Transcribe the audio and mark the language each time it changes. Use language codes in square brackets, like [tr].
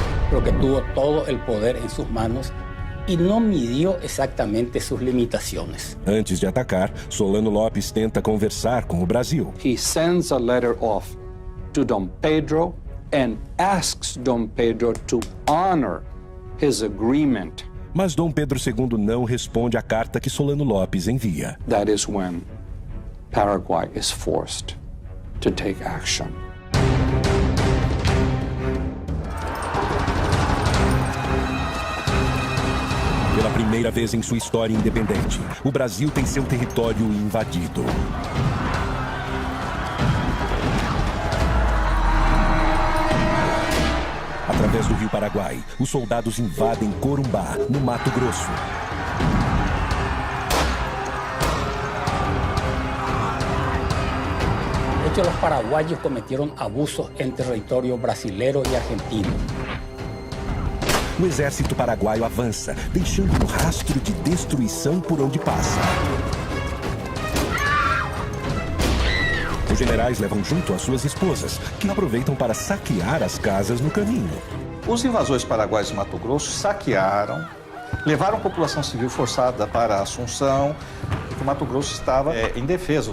[es] Porque tuvo todo el poder en sus manos y no midió exactamente sus limitaciones. [pt] Antes de atacar, Solano Lopes tenta conversar com o Brasil. [en] He sends a letter off to Dom Pedro and asks Dom Pedro to honor his agreement. [pt] Mas Dom Pedro II não responde à carta que Solano Lopes envia. [en] That is when Paraguay is forced to take action. [pt] Pela primeira vez em sua história independente, o Brasil tem seu território invadido. Através do Rio Paraguai, os soldados invadem Corumbá, no Mato Grosso. [es] De hecho, los paraguayos cometieron abusos en territorio brasilero y argentino. [pt] O exército paraguaio avança, deixando um rastro de destruição por onde passa. Os generais levam junto as suas esposas, que aproveitam para saquear as casas no caminho. Os invasores paraguaios de Mato Grosso saquearam, levaram a população civil forçada para Assunção, porque Mato Grosso estava indefeso.